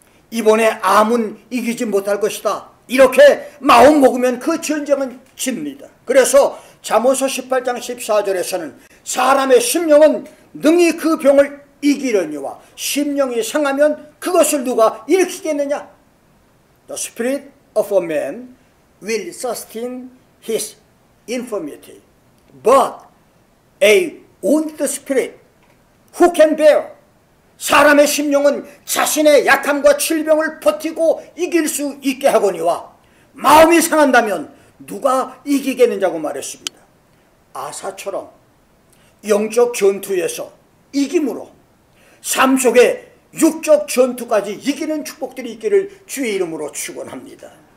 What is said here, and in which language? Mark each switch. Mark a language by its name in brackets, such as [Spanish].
[Korean] 이번에 암은 이기지 못할 것이다. 이렇게 마음 먹으면 그 전쟁은 집니다. 그래서 잠언서 18장 14절에서는 사람의 심령은 능히 그 병을 이기려니와 심령이 상하면 그것을 누가 일으키겠느냐? [English] The spirit of a man will sustain his infirmity, but a wounded spirit who can bear? [Korean] 사람의 심령은 자신의 약함과 질병을 버티고 이길 수 있게 하거니와 마음이 상한다면 누가 이기겠느냐고 말했습니다. 아사처럼 영적 전투에서 이김으로 삶 속에 육적 전투까지 이기는 축복들이 있기를 주의 이름으로 축원합니다.